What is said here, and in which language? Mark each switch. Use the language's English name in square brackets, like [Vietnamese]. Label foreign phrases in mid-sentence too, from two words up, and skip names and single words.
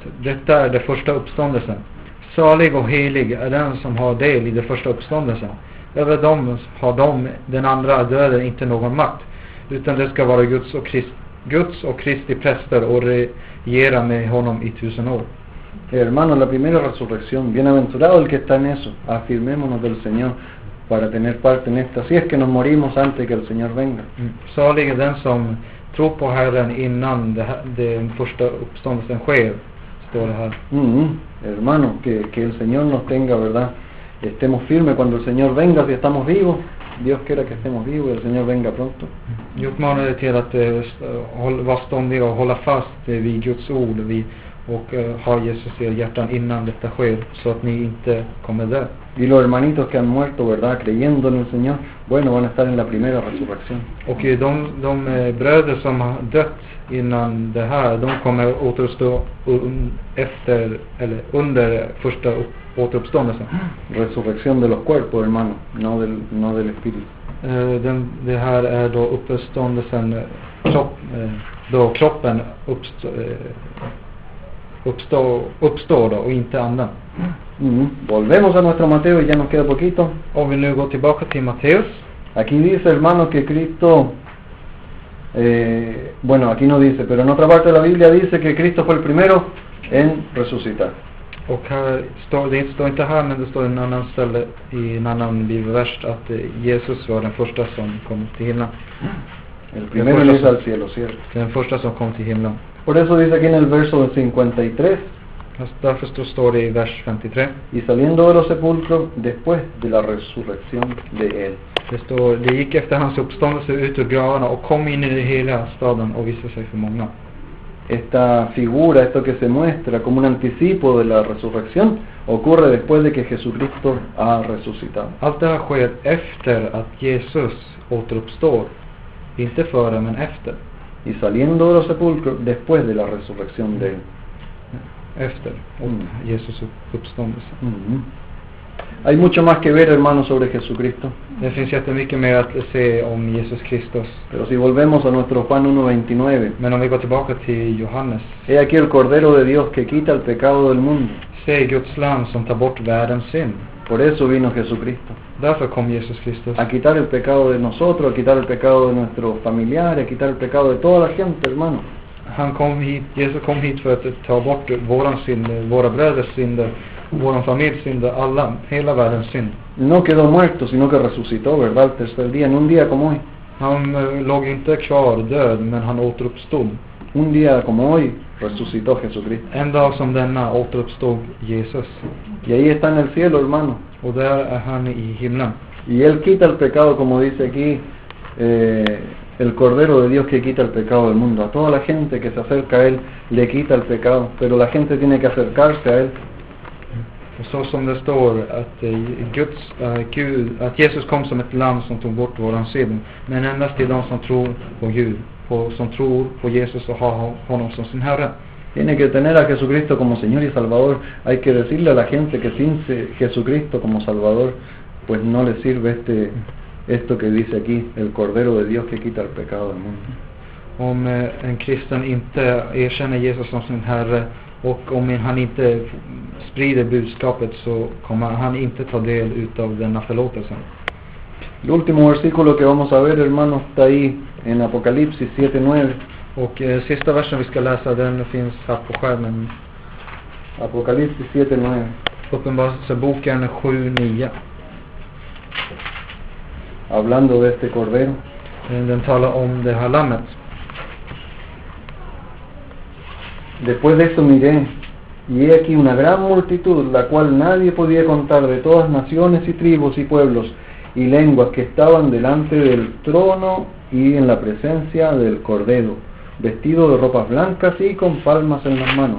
[Swedish] Detta är det första uppståndelsen. Salig och helig är den som har del i det första uppståndelsen. Över dem har den andra döden inte någon makt, utan det ska vara Guds och Kristi präster och regera med honom i 1000 år. [Spanish] Hermano, la primera resurrección, bienaventurado el que está en eso. Afirmémonos del Señor para tener parte en esta, si es que nos morimos antes que el Señor venga. [Swedish] Salig är den som tror på Herren innan den första uppståndelsen sker, står det här. [Spanish] Hermano, que el Señor nos tenga, ¿verdad? Estemos firmes cuando el Señor venga, si estamos vivos. Dios quiera que estemos vivos y el Señor venga pronto. [Swedish] Jag uppmanar dig till att vara ståndiga och hålla fast vid Guds ord och ha Jesus i er hjärtan innan detta sker, så att ni inte kommer dö. [Spanish] Y los hermanitos que han muerto, ¿verdad? Creyendo en el Señor, bueno, van a estar en la primera resurrección. [Swedish] Och de bröder som har dött innan det här, de kommer återuppstå efter eller under första återuppståndelsen. [Spanish] Resurrección de los cuerpos, hermano, no del espíritu. [Swedish] Det här är då uppståndelsen, då kroppen uppstår då, och inte anden. [Spanish] Volvemos a nuestro Mateo y ya nos queda poquito. [Swedish] Om vi nu går tillbaka till Matteus. [Spanish] Aquí dice, hermano, que Cristo, bueno, aquí no dice, pero en otra parte de la Biblia dice que Cristo fue el primero en resucitar. [Swedish] Och här det står inte här, men det står en annan ställe i en annan bibelvers att Jesus var den första som kom till himlen. [Spanish] El primero en ir al cielo, ¿cierto? [Swedish] Den första som kom till himlen. [Spanish] Por eso dice aquí en el verso 53. [Swedish] Därför står det i vers 53. [Spanish] Y saliendo de los sepulcros después de la resurrección de él. [Swedish] Det står, det gick efter hans uppståndelse ut ur gravarna och kom in i den hela staden och visade sig för många. [Spanish] Esta figura, esto que se muestra como un anticipo de la resurrección, ocurre después de que Jesucristo ha resucitado. [Swedish] Allt det här sker efter att Jesus återuppstår. Inte före, men efter. [Spanish] Y saliendo de los sepulcros después de la resurrección de él. [Swedish] Efter Jesus uppståndelse. [Spanish] Hay mucho más que ver, hermanos, sobre Jesucristo. [Swedish] Det finns jättemycket mer att se om Jesus Kristus. [Spanish] Pero si volvemos a nuestro Juan 1:29. [Swedish] Men om vi går tillbaka till Johannes. [Spanish] He aquí el Cordero de Dios que quita el pecado del mundo. [Swedish] Se Guds lam som tar bort världens synd. [Spanish] Por eso vino Jesucristo. [Swedish] Därför kom Jesus Kristus. [Spanish] A quitar el pecado de nosotros, a quitar el pecado de nuestros familiares, a quitar el pecado de toda la gente, hermano. [Swedish] Jesus kom hit för att ta bort våran synd, våra bröders synder, våran familjs synder, hela världens synd. [Spanish] No quedó muerto, sino que resucitó, ¿verdad? El tercer día, en un día como hoy. [Swedish] Han låg inte kvar död, men han återuppstod. [Spanish] Un día como hoy resucitó Jesucristo. [Swedish] En dag som denna återuppstod Jesus. [Spanish] Y ahí está en el cielo, hermano. [Swedish] Och där är han i himlen. [Spanish] Y él quita el pecado, como dice aquí, el Cordero de Dios que quita el pecado del mundo. A toda la gente que se acerca a él le quita el pecado, pero la gente tiene que acercarse a él. [Swedish] Och så som det står att att Jesus kom som ett lamm som tog bort våran synd, men endast till de som tror på Gud, som tror på Jesus och har honom som sin Herre. [Spanish] Tiene que tener a Jesucristo como Señor y Salvador. Hay que decirle a la gente que sin Jesucristo como Salvador, pues no le sirve esto que dice aquí, el Cordero de Dios que quita el pecado del mundo. [Swedish] Om en kristen inte erkänner Jesus som sin Herre och om han inte sprider budskapet, så kommer han inte ta del utav denna förlåtelsen. [Spanish] El último versículo que vamos a ver, hermanos, está ahí en Apocalipsis 7:9. [Swedish] Och sista versen vi ska läsa, den finns här på skärmen. [Spanish] Apocalipsis 7:9. [Swedish] Uppenbarelseboken 7:9. [Spanish] Hablando de este cordero. [Swedish] Den talar om det här lammet. [Spanish] Después de esto miré, y he aquí una gran multitud, la cual nadie podía contar, de todas naciones y tribus y pueblos y lenguas, que estaban delante del trono y en la presencia del cordero, vestidos de ropas blancas y con palmas en las manos.